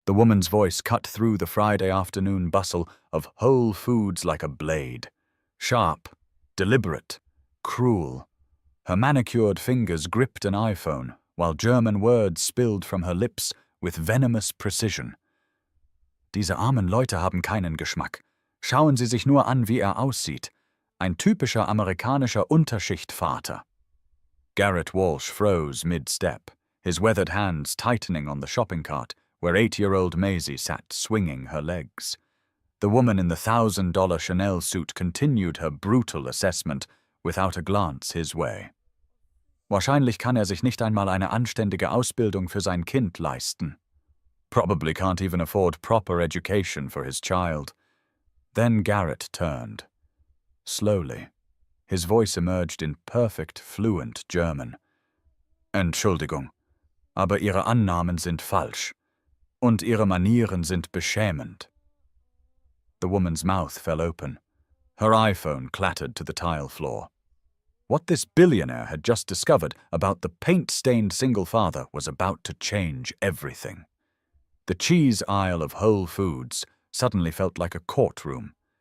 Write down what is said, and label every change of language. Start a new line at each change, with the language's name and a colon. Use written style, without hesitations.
English: The woman's voice cut through the Friday afternoon bustle of Whole Foods like a blade. Sharp, deliberate, cruel. Her manicured fingers gripped an iPhone, while German words spilled from her lips with venomous precision.
German: Diese armen Leute haben keinen Geschmack. Schauen Sie sich nur an, wie aussieht. Ein typischer amerikanischer Unterschichtvater.
English: Garrett Walsh froze mid-step, his weathered hands tightening on the shopping cart where 8-year-old Maisie sat swinging her legs. The woman in the $1,000 Chanel suit continued her brutal assessment without a glance his way.
German: Wahrscheinlich kann sich nicht einmal eine anständige Ausbildung für sein Kind leisten.
English: Probably can't even afford proper education for his child. Then Garrett turned. Slowly, his voice emerged in perfect, fluent German.
German: Entschuldigung, aber Ihre Annahmen sind falsch. Und Ihre Manieren sind beschämend.
English: The woman's mouth fell open. Her iPhone clattered to the tile floor. What this billionaire had just discovered about the paint-stained single father was about to change everything. The cheese aisle of Whole Foods suddenly felt like a courtroom.